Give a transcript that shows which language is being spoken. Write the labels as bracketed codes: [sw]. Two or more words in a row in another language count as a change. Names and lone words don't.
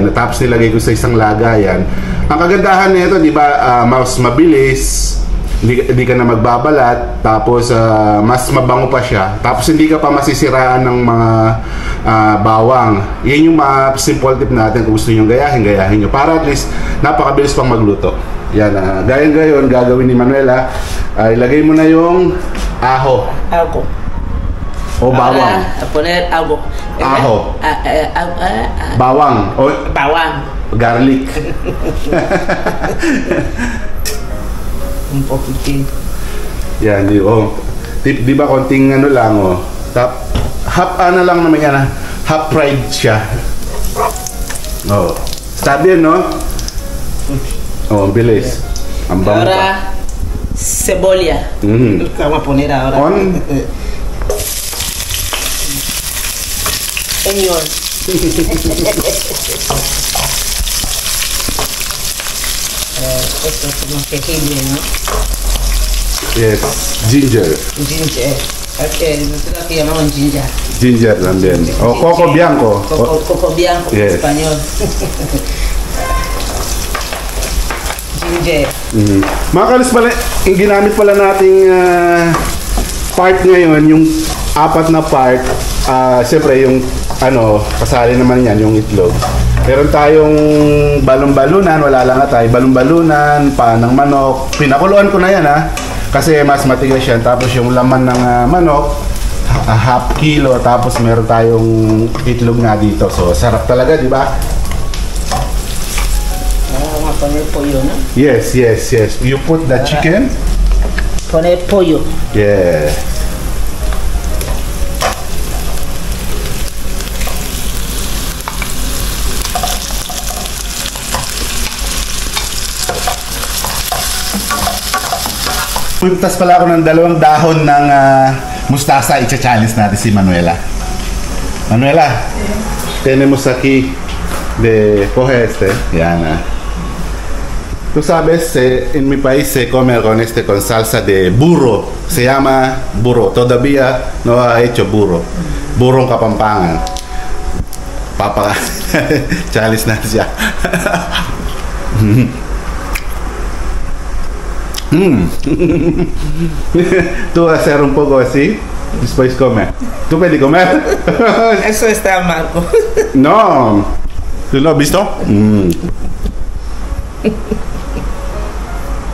[tl] Tapos nilagay ko sa isang lagayan. Ang kagandahan nito, di ba, mas mabilis, hindi ka na magbabalat, tapos mas mabango pa siya, tapos hindi ka pa masisiraan ng mga bawang. Yan yung mga [en] simple tip [tl] natin. Kung gusto nyo gayahin nyo para [en] at least [tl] napakabilis pang magluto. Yan, gayang gayon gagawin ni Manuela. Ilagay mo na yung aho. O bawang. [es] A poner algo. [tl] Aho. Bawang. O bawang. [en] Garlic. [es] Un poquitín. [tl] Yan, di ba konting lang, half lang naman yan, [en] half fried [tl] siya. Sabi yun, no? Ang bilis. Ang bango pa. [es] Ahora, cebolla. Vamos a poner ahora. [en] Onion. [es] Esto es como jengibre, ¿no? [en] Yes, ginger. Ginger. [es] Okay, nosotros aquí llamamos ginger. Ginger también. O coco bianco. Coco bianco, yes. En español. [en] Ginger. [tl] Mga kalis pala, yung ginamit pala nating part ngayon, yung 4 na part. Siyempre yung kasali naman yan, yung itlog. Meron tayong balon-balunan, wala lang tayo. Balon-balunan, panang manok. Pinakuluan ko na yan, kasi mas matigas yan. Tapos yung laman ng manok, half kilo. Tapos meron tayong itlog nga dito. So sarap talaga, di ba? [es] Vamos a poner pollo, ¿no? [en] Yes. You put the chicken. [es] Poner pollo. [en] Yeah. [tl] Puntas pala ako ng 2 dahon ng mustasa. I-challenge natin si Manuela. [es] Manuela, tenemos aquí coge este. [tl] Yan. [es] Tú sabes, en mi país se come con salsa de burro. Se llama burro. Todavía no ha hecho burro. [tl] Burrong Kapampangan. Challenge natin siya. [es] Tú hacer un poco así, después comer. ¿Tú puedes comer? Eso está amargo. No. ¿Tú lo has visto?